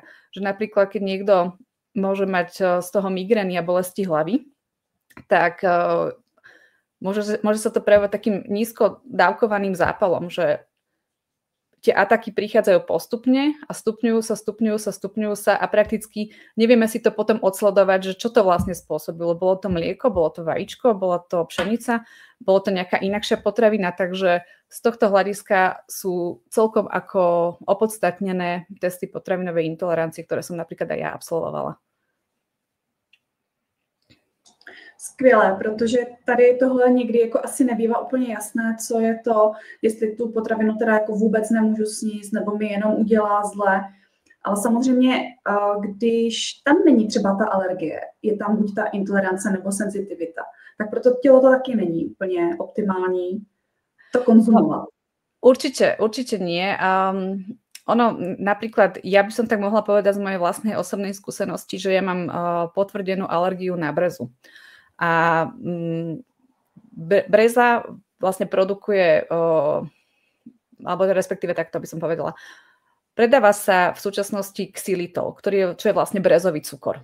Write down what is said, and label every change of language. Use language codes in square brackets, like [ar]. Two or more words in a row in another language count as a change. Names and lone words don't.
[sk] Že napríklad, keď niekto môže mať z toho migrény a bolesti hlavy, tak môže sa to prejavovať takým nízko dávkovaným zápalom, že tie ataky prichádzajú postupne a stupňujú sa a prakticky nevieme si to potom odsledovať, že čo to vlastne spôsobilo. Bolo to mlieko, bolo to vajíčko, bola to pšenica, bolo to nejaká inakšia potravina, takže z tohto hľadiska sú celkom ako opodstatnené testy potravinovej intolerancie, ktoré som napríklad aj ja absolvovala. [cs] Skvělé, protože tady tohle někdy jako asi nebývá úplně jasné, co je to, jestli tu potravinu teda jako vůbec nemůžu sníst, nebo mi jenom udělá zle. Ale samozřejmě, když tam není třeba ta alergie, je tam buď ta intolerance nebo senzitivita, tak proto tělo to taky není úplně optimální to konzumovat. [sk] Určite nie. Ono, napríklad, ja by som tak mohla povedať z mojej vlastnej osobnej skúsenosti, že ja mám potvrdenú alergiu na brezu. A breza vlastne produkuje, alebo respektíve takto by som povedala, predáva sa v súčasnosti xylitol, čo je vlastne brezový cukor.